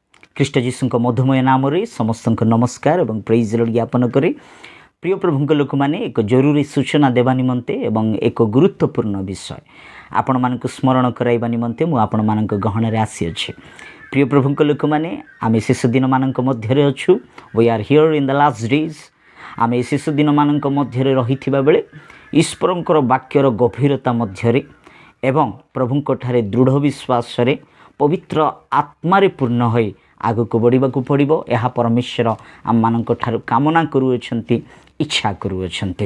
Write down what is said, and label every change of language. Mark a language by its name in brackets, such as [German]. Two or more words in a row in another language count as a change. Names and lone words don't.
[Odia] ଖ୍ରୀଷ୍ଟ ଯୀଶୁଙ୍କ ମଧୁମୟ ନାମରେ ସମସ୍ତଙ୍କୁ ନମସ୍କାର ଏବଂ [English] praise Lord [Odia] ଜ୍ଞାପନ କରେ। ପ୍ରିୟ ପ୍ରଭୁଙ୍କ ଲୋକମାନେ, ଏକ ଜରୁରୀ ସୂଚନା ଦେବା ନିମନ୍ତେ ଏବଂ ଏକ ଗୁରୁତ୍ୱପୂର୍ଣ୍ଣ ବିଷୟ ଆପଣମାନଙ୍କୁ ସ୍ମରଣ କରାଇବା ନିମନ୍ତେ ମୁଁ ଆପଣମାନଙ୍କ ଗହଣରେ ଆସିଅଛି। ପ୍ରିୟ ପ୍ରଭୁଙ୍କ ଲୋକମାନେ, ଆମେ ଶେଷ ଦିନମାନଙ୍କ ମଧ୍ୟରେ ଅଛୁ। [English] we are here in the last days. [Odia] ଆମେ ଶେଷ ଦିନମାନଙ୍କ ମଧ୍ୟରେ ରହିଥିବା ବେଳେ ଈଶ୍ୱରଙ୍କର ବାକ୍ୟର ଗଭୀରତା ମଧ୍ୟରେ ଏବଂ ପ୍ରଭୁଙ୍କଠାରେ ଦୃଢ଼ ବିଶ୍ୱାସରେ ପବିତ୍ର ଆତ୍ମାରେ ପୂର୍ଣ୍ଣ ହୋଇ ଆଗକୁ ବଢ଼ିବାକୁ ପଡ଼ିବ। ଏହା ପରମେଶ୍ୱର ଆମମାନଙ୍କ ଠାରୁ କାମନା କରୁଅଛନ୍ତି, ଇଚ୍ଛା କରୁଅଛନ୍ତି।